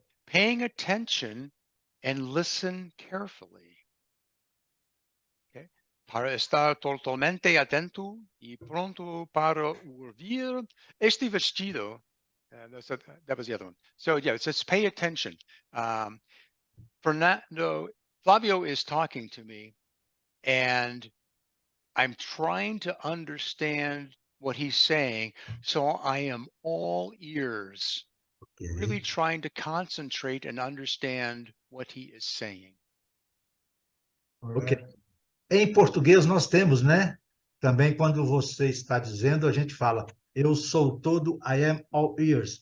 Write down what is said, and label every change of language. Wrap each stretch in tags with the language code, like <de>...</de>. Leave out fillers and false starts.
<en>Paying attention and listen carefully. Okay.</en> <es>Para estar totalmente atento y pronto para oír este vestido.</es> <en>That was the other one. So yeah, it says pay attention. Flavio is talking to me, and I'm trying to understand what he's saying. So I am all ears, really trying to concentrate and understand what he is saying. Ok.</en> <pt>Em português nós temos, né? Também quando você está dizendo, a gente fala, eu sou todo,</pt> <en>I am all ears.</en>